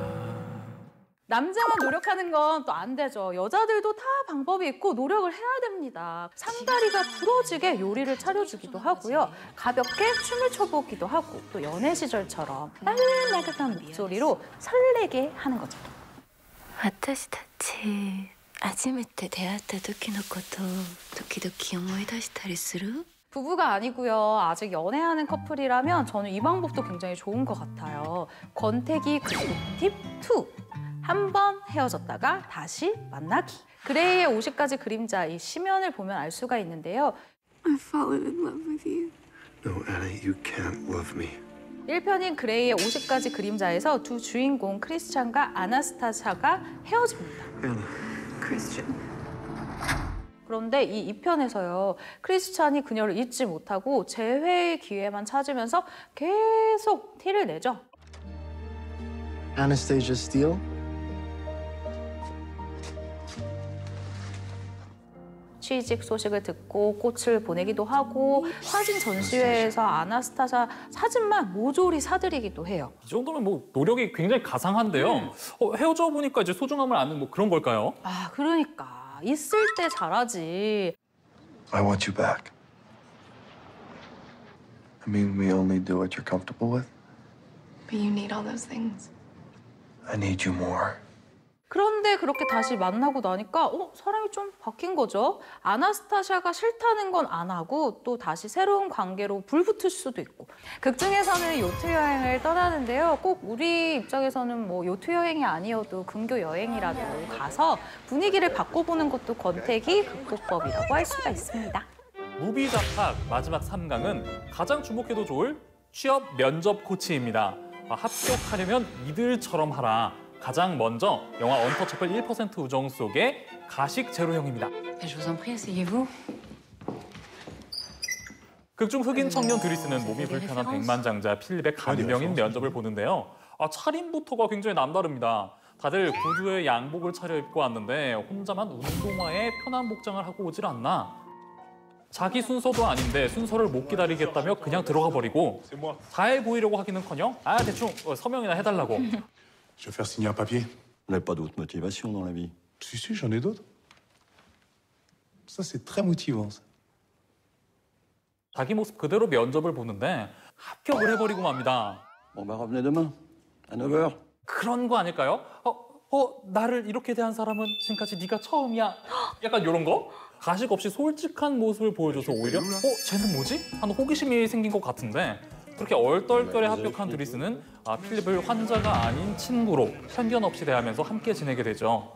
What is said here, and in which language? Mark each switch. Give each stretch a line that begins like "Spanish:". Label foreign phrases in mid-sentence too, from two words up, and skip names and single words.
Korean: 남자만 노력하는 건 또 안 되죠. 여자들도 다 방법이 있고 노력을 해야 됩니다. 상다리가 부러지게 요리를 차려주기도 하고요. 가볍게 춤을 춰보기도 하고 또 연애 시절처럼 딸랑딸랑한 목소리로 설레게 하는 거죠.
Japanese: 私たち初めて出会った時のこと時々思い出したりする?
Korean: 부부가 아니고요. 아직 연애하는 커플이라면 저는 이 방법도 굉장히 좋은 것 같아요. 권태기 팁 2. 한 번 헤어졌다가 다시 만나기. 그레이의 50가지 그림자, 이 시면을 보면 알 수가 있는데요.
English: I've fallen in love with you. No, Anna, you can't love me.
Korean: 1편인 그레이의 50가지 그림자에서 두 주인공 크리스찬과 아나스타샤가 헤어집니다. Christian. 그런데 이 2편에서요. 크리스찬이 그녀를 잊지 못하고 재회의 기회만 찾으면서 계속 티를 내죠. Anastasia Steele? 취직 소식을 듣고 꽃을 보내기도 하고 사진 전시회에서 아나스타샤 사진만 모조리 사들이기도 해요. 이 정도면 뭐 노력이 굉장히 가상한데요. 헤어져 보니까 이제 소중함을 아는 뭐 그런 걸까요? 아, 그러니까 있을 때 잘하지.
English: I want you back. I mean, we only do what you're comfortable with. But you need all those things. I need you more.
Korean: 그런데 그렇게 다시 만나고 나니까 사람이 좀 바뀐 거죠. 아나스타샤가 싫다는 건 안 하고 또 다시 새로운 관계로 불붙을 수도 있고. 극 중에서는 요트 여행을 떠나는데요. 꼭 우리 입장에서는 뭐 요트 여행이 아니어도 근교 여행이라도 가서 분위기를 바꿔보는 것도 권태기 극복법이라고 할 수가 있습니다. 무비자팍 마지막 3강은 가장 주목해도 좋을 취업 면접 코치입니다. 합격하려면 이들처럼 하라. 가장 먼저 영화 언터처블 1% 우정 속의 가식 제로형입니다.
French: Je vous en prie, asseyez-vous.
Korean: 극중 흑인 청년 드리스는 몸이 불편한 백만장자 필립의 간병인 면접을 보는데요. 차림부터가 굉장히 남다릅니다. 다들 구두에 양복을 차려입고 왔는데 혼자만 운동화에 편한 복장을 하고 오질 않나. 자기 순서도 아닌데 순서를 못 기다리겠다며 그냥 들어가 버리고 잘 보이려고 하기는커녕 대충 서명이나 해달라고.
French: Je vais faire signer un papier. On n'a pas d'autre motivation dans la vie. Si, j'en ai d'autres. Ça, c'est très motivant, ça.
Korean: 자기 모습 그대로 면접을 보는데 합격을 해버리고 맙니다.
French: Bon, bah revenez demain, à 9h.
Korean: 그런 거 아닐까요? 나를 이렇게 대한 사람은 지금까지 네가 처음이야. 약간 이런 거? 가식 없이 솔직한 모습을 보여줘서 오히려 쟤는 뭐지? 하는 호기심이 생긴 것 같은데 그렇게 얼떨결에 합격한 드리스는 필립을 환자가 아닌 친구로 편견 없이 대하면서 함께 지내게 되죠.